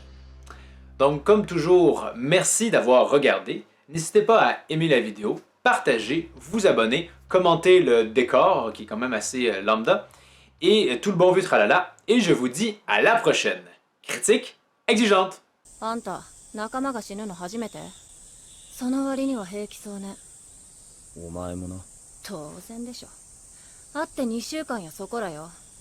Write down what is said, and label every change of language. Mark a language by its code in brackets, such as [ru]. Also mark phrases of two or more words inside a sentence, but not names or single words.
[fr] Donc, comme toujours, merci d'avoir regardé. N'hésitez pas à aimer la vidéo, partager, vous abonner, commenter le décor, qui est quand même assez lambda, et tout le bon vieux tralala. Et je vous dis à la prochaine. Critique exigeante. [ja] あんた仲間が死ぬの初めて？その割には平気そうね。お前もな。当然でしょ。会って2週間やそこらよ。